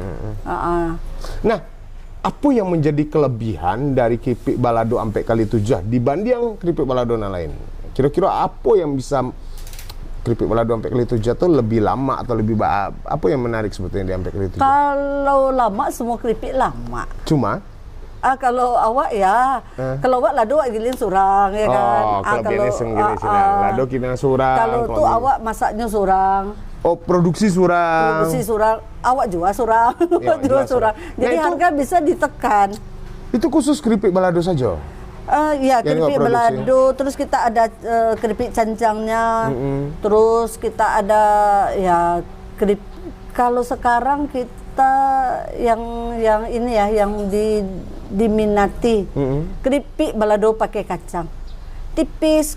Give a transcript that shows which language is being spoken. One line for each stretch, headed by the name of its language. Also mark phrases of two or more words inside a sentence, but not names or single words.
Indonesian: Nah, apa yang menjadi kelebihan dari keripik balado sampai kali 7 dibanding yang keripik balado lain? Kira-kira apa yang bisa keripik balado sampai kali 7 itu lebih lama atau lebih apa yang menarik sebetulnya di sampai kali 7? Kalau lama semua keripik lama. Cuma
Minangkabau: kalau awak ya, kalau awak lado gilin surang ya kan. Kalau lado kina surang. Kalau tuh awak masaknya surang. Oh, produksi surang. Awak jual surang. Jual surang.
Indonesian: Jadi harga bisa ditekan. Itu khusus keripik balado saja? Ya, keripik balado, terus kita ada keripik cancangnya, terus kita ada ya kalau sekarang kita yang ini ya yang diminati keripik balado pakai kacang tipis.